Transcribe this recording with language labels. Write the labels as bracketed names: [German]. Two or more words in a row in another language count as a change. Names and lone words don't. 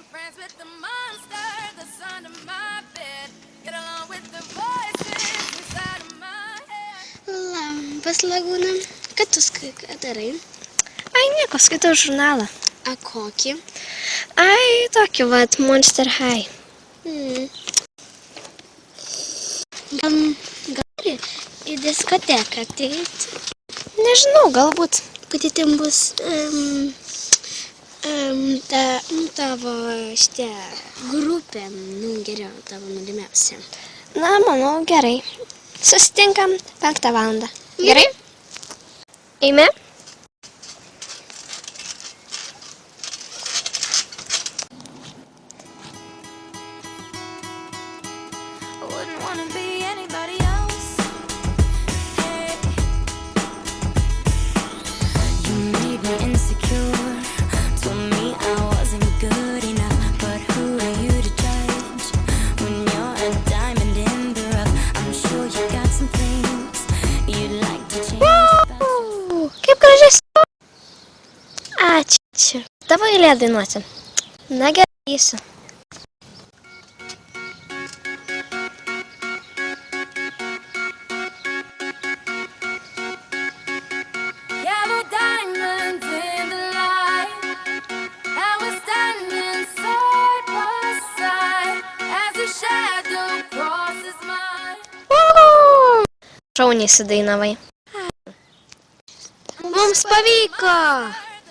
[English] dance with the monster that's under my bed. Get along with the voices inside of my head. [Lithuanian] Labas, Lagūna. Ką tu darai? Ai, nieko, skaitau žurnalą. A kokį? Ai, tokį, vat, Monster High. Gal gali į diskoteką ateiti? Nežinau, galbūt. Kad ten bus tavo šitie grupė, geriau, tavo mylimiausia. Na, manau, gerai. Susitinkam 5 valandą. Gerai? Eime? [English] I wouldn't wanna be anybody else. Hey. You made me insecure. Told me I wasn't good enough. But who are you to judge? When you're a diamond in the rough, I'm sure you got some things you'd like to change about. [Lithuanian] Kaip gražiai. Ačiū. Tavo eilė dainuoti. Na, gerai, eisiu. [English] Yellow diamonds in the light, and we're standing side by side as your shadow crosses mine. [Lithuanian] Šauniai sudainavai. Mums pavyko!